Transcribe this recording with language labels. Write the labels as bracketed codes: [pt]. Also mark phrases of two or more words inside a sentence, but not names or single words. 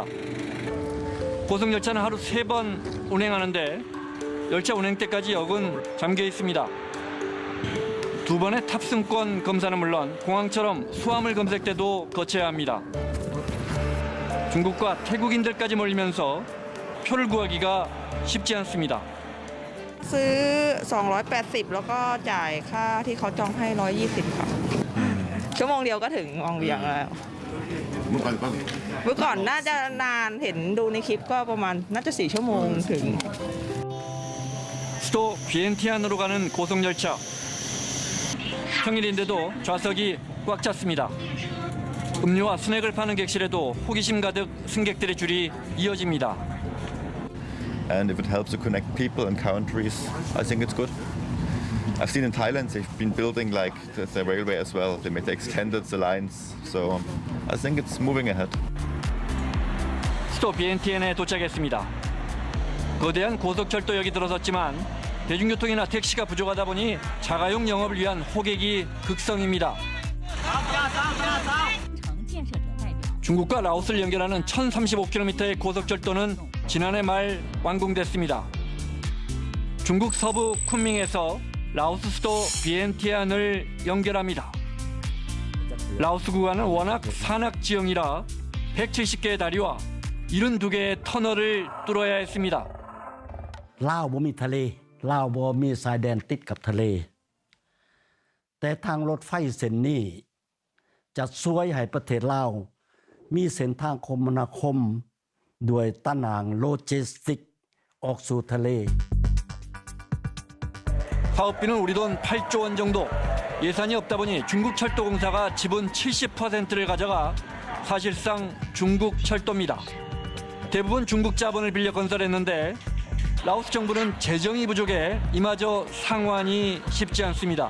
[ko] 고속열차는 하루 3번 운행하는데 열차 운행 때까지 역은 잠겨 있습니다. 2번의 탑승권 검사는 물론 공항처럼 수화물 검색 때도 거쳐야 합니다. 중국과 태국인들까지 몰리면서 표를 구하기가 쉽지 않습니다. [th] ซื้อ 280 แล้วก็จ่ายค่าที่เขาจองให้ 120 ค่ะ ชั่วโมงเดียวก็ถึงวังเวียงแล้ว เมื่อก่อนน่าจะนานเห็นดูในคลิปก็ประมาณน่าจะ4 ชั่วโมงถึง [ko] 수도 비엔티안으로 가는 고속열차. 평일인데도 좌석이 꽉 찼습니다. 음료와 스낵을 파는 객실에도 호기심 가득 승객들의 줄이 이어집니다. [en] And if it helps to connect people and countries, I think it's good. I've seen in Thailand they've been building like the railway as well. They extended the lines, so I think it's moving ahead. [ko] 수도 비엔티엔에 도착했습니다. 거대한 고속철도역이 들어섰지만 대중교통이나 택시가 부족하다 보니 자가용 영업을 위한 호객이 극성입니다. 중국과 라오스를 연결하는 1035km의 고속철도는 지난해 말 완공됐습니다. 중국 서부 쿤밍에서 라오스 수도 비엔티안을 연결합니다. 라오스 구간은 워낙 산악 지형이라 170개의 다리와 72개의 터널을 뚫어야 했습니다. [th] ลาวบ่มีทะเลลาวบ่มีชายแดนติดกับทะเลแต่ทางรถไฟเส้นนี้จะช่วยให้ประเทศลาวมีเส้นทางคมนาคมด้วยตะนางโลจิสติกออกสู่ทะเล [ko] 사업비는 우리 돈 8조 원 정도. 예산이 없다 보니 중국철도공사가 지분 70%를 가져가 사실상 중국 철도입니다. 대부분 중국 자본을 빌려 건설했는데 라오스 정부는 재정이 부족해 이마저 상환이 쉽지 않습니다.